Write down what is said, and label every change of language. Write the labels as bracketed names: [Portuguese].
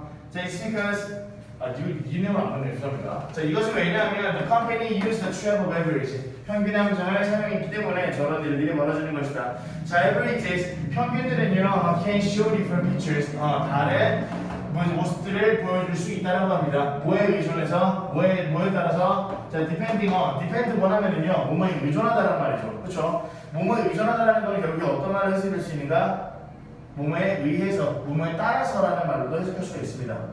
[Korean] 자, [English] it's because [Korean] 유념을 안 보내요. 죄송합니다. [English] 자, [Korean] 이것은 왜냐하면 [English] the company used the true of average. [Korean] 평균의 함정을 사용했기 때문에 저런 일들이 벌어지는 것이다. [English] 자, averages [Korean] 평균들은요 [English] can show different pictures. [Korean] 다른 모습들을 보여줄 수 있다고 합니다. 뭐에 의존해서 뭐에 따라서 자, [English] depending on [Korean] depend 뭐냐면은요 뭐뭐에 의존하다라는 말이죠. 그렇죠? 뭐뭐에 의존하다라는 건 결국에 어떤 말을 해석할 수 있는가? 뭐뭐에 의해서, 뭐뭐에 따라서라는 말로도 해석할 수가 있습니다.